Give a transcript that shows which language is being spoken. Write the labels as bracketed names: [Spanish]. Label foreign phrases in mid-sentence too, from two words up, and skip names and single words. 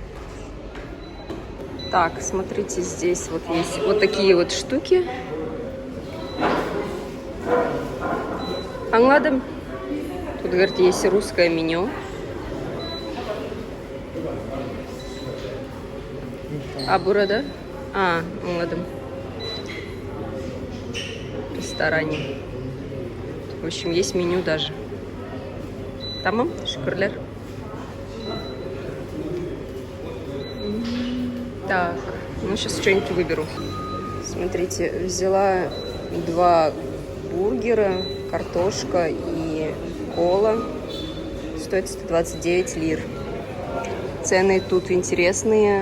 [Russian] Так, смотрите, здесь вот есть вот такие вот штуки. [Turkish] Аңладым. [Russian] Тут, говорит, есть русское меню. [Turkish] А burada? Anladım. [Russian] В ресторане. В общем, есть меню даже. [Turkish] Tamam, şükürler. [Russian] Так, ну сейчас что-нибудь выберу. Смотрите, взяла 2 бургера, картошка и кола. Стоит 129 лир. Цены тут интересные.